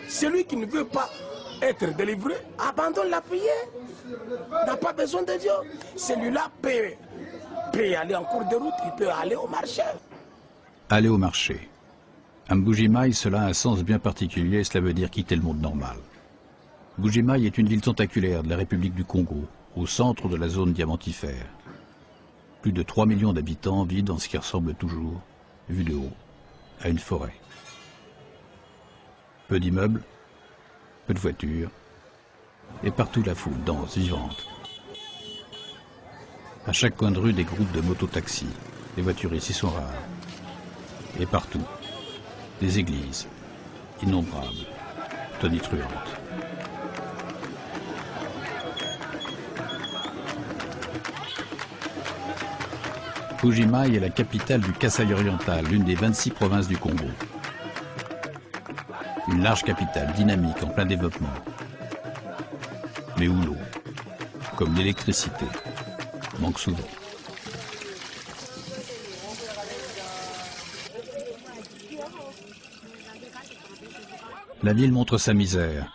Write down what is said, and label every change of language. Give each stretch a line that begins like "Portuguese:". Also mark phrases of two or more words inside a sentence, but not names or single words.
French: Celui qui ne veut pas être délivré, abandonne la prière, n'a pas besoin de Dieu. Celui-là peut aller en cours de route, il peut aller au marché. Aller au marché. À Mbuji-Mayi, cela a un sens bien particulier, cela veut dire quitter le monde normal. Mbuji-Mayi est une ville tentaculaire de la République du Congo, au centre de la zone diamantifère. Plus de 3 millions d'habitants vivent dans ce qui ressemble toujours, vu de haut, à une forêt. Peu d'immeubles, peu de voitures, et partout la foule dense, vivante. À chaque coin de rue, des groupes de mototaxis. Les voitures ici sont rares. Et partout, des églises, innombrables, tonitruantes. Mbuji-Mayi est la capitale du Kasaï oriental, l'une des 26 provinces du Congo. Une large capitale, dynamique, en plein développement. Mais où l'eau, comme l'électricité, manque souvent. La ville montre sa misère.